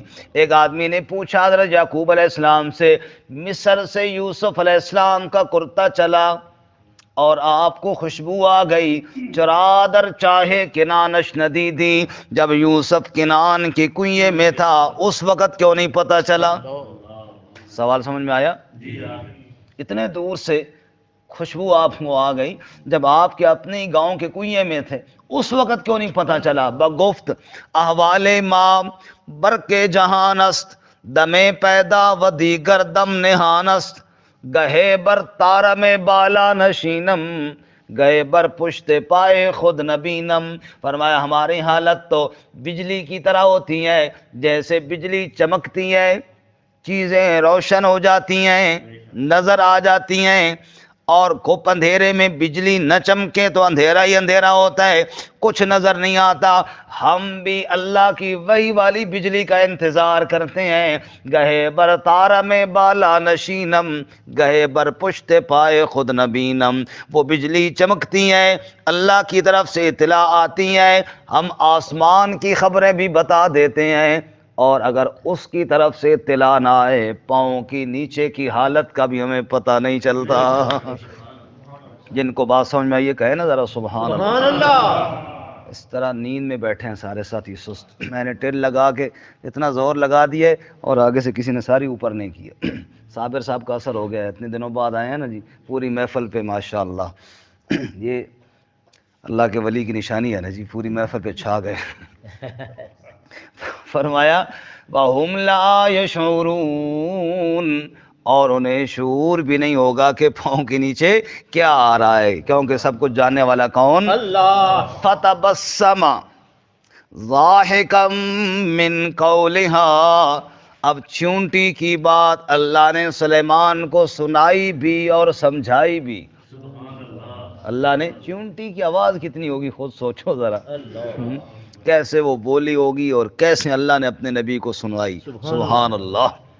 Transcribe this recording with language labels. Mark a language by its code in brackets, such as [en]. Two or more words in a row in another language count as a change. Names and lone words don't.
[ur] ایک آدمی نے پوچھا حضرت یعقوب علیہ السلام سے، مصر سے یوسف علیہ السلام کا کرتا چلا اور آپ کو خوشبو آ گئی، [fa] چرادر چاہے کنانش ندیدی، [ur] جب یوسف کنان کے کنویں میں تھا اس وقت کیوں نہیں پتہ چلا؟ سوال سمجھ میں آیا؟ اتنے دور سے خوشبو آپ کو آ گئی، جب آپ کے اپنے گاؤں کے کنویں میں تھے اس وقت کیوں نہیں پتہ چلا؟ [fa] بگفت احوال ما برق جہان است، دم پیدا و دیگر دم نہان است، گہے بر تارم بالا نشینم، گئے بر پشت پائے خود نبینم، [ur] فرمایا ہماری حالت تو بجلی کی طرح ہوتی ہے، جیسے بجلی چمکتی ہے چیزیں روشن ہو جاتی ہیں، نظر آ جاتی ہیں، اور خوب اندھیرے میں بجلی نہ چمکے تو اندھیرا ہی اندھیرا ہوتا ہے، کچھ نظر نہیں آتا۔ ہم بھی اللہ کی وہی والی بجلی کا انتظار کرتے ہیں، [fa] گہے بر تارہ میں بالا نشینم، گہے بر پشت پائے خود نبینم، [ur] وہ بجلی چمکتی ہیں، اللہ کی طرف سے اطلاع آتی ہے، ہم آسمان کی خبریں بھی بتا دیتے ہیں، اور اگر اس کی طرف سے اطلاع نہ آئے پاؤں کی نیچے کی حالت کا بھی ہمیں پتہ نہیں چلتا۔ جن کو بات سمجھ میں آئی کہے نا ذرا سبحان اللہ۔ سبحان اللہ۔ اس طرح نیند میں بیٹھے ہیں سارے ساتھی سست، میں نے ٹل لگا کے اتنا زور لگا دیے اور آگے سے کسی نے ساری اوپر نہیں کیا۔ صابر صاحب کا اثر ہو گیا ہے، اتنے دنوں بعد آئے ہیں نا جی، پوری محفل پہ ماشاءاللہ، یہ اللہ کے ولی کی نشانی ہے نا جی، پوری محفل پہ چھا گئے۔ [ar] فرمایا وَهُمْ لَا يَشْعُرُونَ، [ur] اور انہیں شعور بھی نہیں ہوگا کہ پاؤں کے نیچے کیا آ رہا ہے، کیونکہ سب کچھ جاننے والا کون؟ اللہ۔ [ar] فَتَبَسَّمَ ضَاحِكًا مِّن قَوْلِهَا، [ur] اب چونٹی کی بات اللہ نے سلیمان کو سنائی بھی اور سمجھائی بھی۔ اللہ نے چونٹی کی آواز کتنی ہوگی خود سوچو ذرا، کیسے وہ بولی ہوگی اور کیسے اللہ نے اپنے نبی کو سنوائی۔ سبحان اللہ۔